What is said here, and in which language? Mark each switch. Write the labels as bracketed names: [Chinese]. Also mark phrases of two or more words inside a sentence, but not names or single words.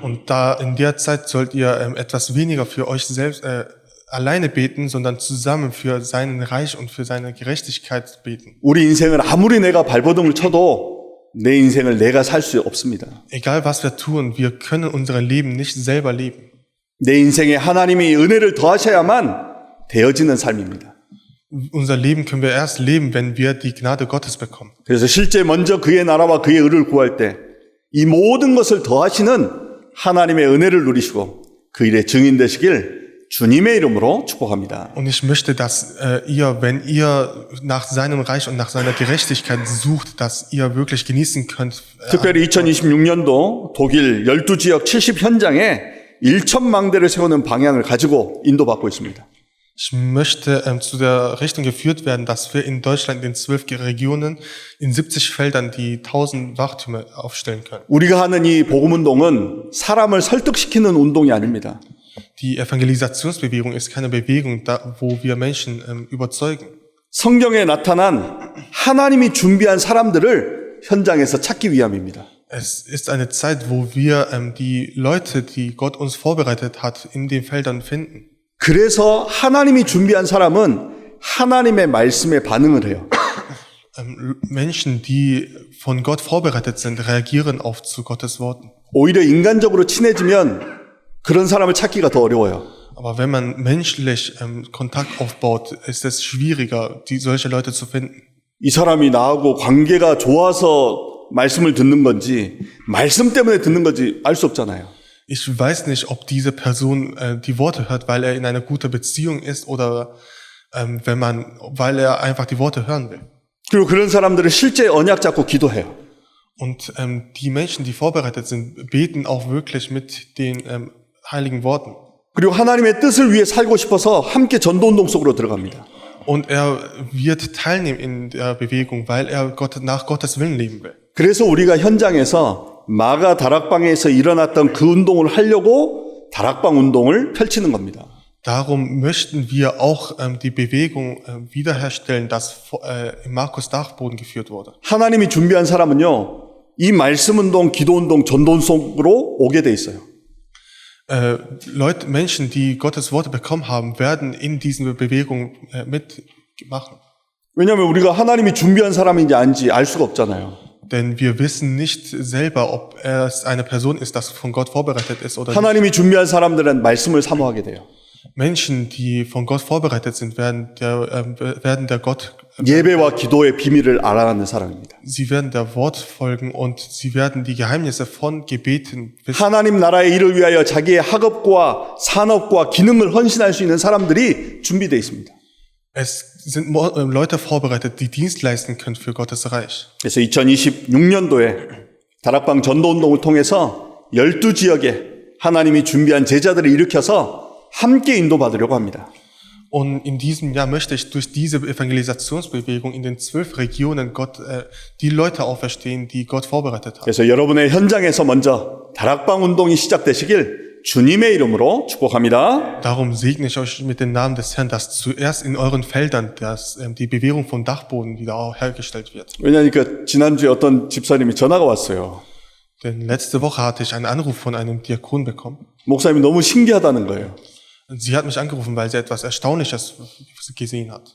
[German] Und da in der Zeit sollt ihr etwas weniger für euch selbst alleine beten, sondern zusammen für sein Reich und für seine Gerechtigkeit beten. [Korean] 우리 인생을 아무리 내가 발버둥을 쳐도 내 인생을 내가 살 수 없습니다. [German] Egal was wir tun, wir können unser Leben nicht selber leben. [Korean] 내 인생에 하나님이 은혜를 더하셔야만 되어지는 삶입니다. [German] Unser Leben können wir erst leben, wenn wir die Gnade Gottes bekommen. [Korean] 그래서 실제 먼저 그의 나라와 그의 의를 구할 때 이 모든 것을 더하시는 하나님의 은혜를 누리시고 그 일의 증인 되시길 주님의 이름으로 축복합니다. [German] Und ich möchte, dass ihr, wenn ihr nach seinem Reich und nach seiner Gerechtigkeit sucht, dass ihr wirklich genießen könnt. [Korean] 특별히 2026년도 독일 12지역 70현장에 1,000망대를 세우는 방향을 가지고 인도받고 있습니다. [German] Ich möchte zu der Richtung geführt werden, dass wir in Deutschland in 12 Regionen in 70 Feldern die 1000 Wachtürme aufstellen können. [Korean] 우리가 하는 이 복음운동은 사람을 설득시키는 운동이 아닙니다. [German] Die Evangelisationsbewegung ist keine Bewegung, wo wir Menschen überzeugen. [Korean] 성경에 나타난 하나님이 준비한 사람들을 현장에서 찾기 위함입니다. [German] Es ist eine Zeit, wo wir die Leute, die Gott uns vorbereitet hat, in den Feldern finden. [Korean] 그래서 하나님이 준비한 사람은 하나님의 말씀에 반응을 해요. [German] Menschen, die von Gott vorbereitet sind, reagieren auf zu Gottes Worten. [Korean] 오히려 인간적으로 친해지면 그런 사람을 찾기가 더 어려워요. [German] Aber wenn man menschlich Kontakt aufbaut, ist es schwieriger, solche Leute zu finden. [Korean] 이 사람이 나하고 관계가 좋아서 말씀을 듣는 건지 말씀 때문에 듣는 건지 알 수 없잖아요. [German] Ich weiß nicht, ob diese Person die Worte hört, weil er in einer guten Beziehung ist oder weil er einfach die Worte hören will. [Korean] 그리고 그런 사람들은 실제 언약 잡고 기도해요. [German] Und die Menschen, die vorbereitet sind, beten auch wirklich mit den heiligen Worten. [Korean] 그리고 하나님의 뜻을 위해 살고 싶어서 함께 전도운동 속으로 들어갑니다. [German] Und er wird teilnehmen in der Bewegung, weil er nach Gottes Willen leben will. [Korean] 그래서 우리가 현장에서 마가 다락방에서 일어났던 그 운동을 하려고 다락방 운동을 펼치는 겁니다. [German] Darum möchten wir auch die Bewegung wiederherstellen, das im Markus Dachboden geführt wurde. [Korean] 하나님이 준비한 사람은요, 이 말씀 운동, 기도 운동, 전도 속으로 오게 돼 있어요. [German] Menschen, die Gottes Worte bekommen haben, werden in diesen Bewegungen mitmachen. [Korean] 왜냐하면 우리가 하나님이 준비한 사람인지 아닌지 알 수가 없잖아요. [German] Denn wir wissen nicht selber, ob es eine Person ist, das von Gott vorbereitet ist oder nicht. [Korean] 하나님이 준비한 사람들은 말씀을 사모하게 돼요. [German] Menschen, die von Gott vorbereitet sind, werden der Gott, [Korean] 예배와 기도의 비밀을 알아가는 사람입니다. [German] sie werden der Wort folgen und sie werden die Geheimnisse von Gebeten wissen. [Korean] 하나님 나라의 일을 위하여 자기의 학업과 산업과 기능을 헌신할 수 있는 사람들이 준비되어 있습니다. [German] Es sind Leute vorbereitet, die Dienst leisten können für Gottes Reich. [Korean] 그래서 2026년도에 다락방 전도운동을 통해서 12지역에 하나님이 준비한 제자들을 일으켜서 함께 인도받으려고 합니다. [German] Und in diesem Jahr möchte ich durch diese Evangelisationsbewegung in den 12 Regionen die Leute auferstehen, die Gott vorbereitet hat. [Korean] 그래서 여러분의 현장에서 먼저 다락방 운동이 시작되시길 주님의 이름으로 축복합니다. [German] Darum segne ich euch mit dem Namen des Herrn, dass zuerst in euren Feldern die Bewegung vom Dachboden wieder hergestellt wird. [Korean] 왜냐하니까 지난주에 어떤 집사님이 전화가 왔어요. [German] Denn letzte Woche hatte ich einen Anruf von einem Diakon bekommen. [Korean] 목사님이 너무 신기하다는 거예요. [German] Sie hat mich angerufen, weil sie etwas Erstaunliches gesehen hat.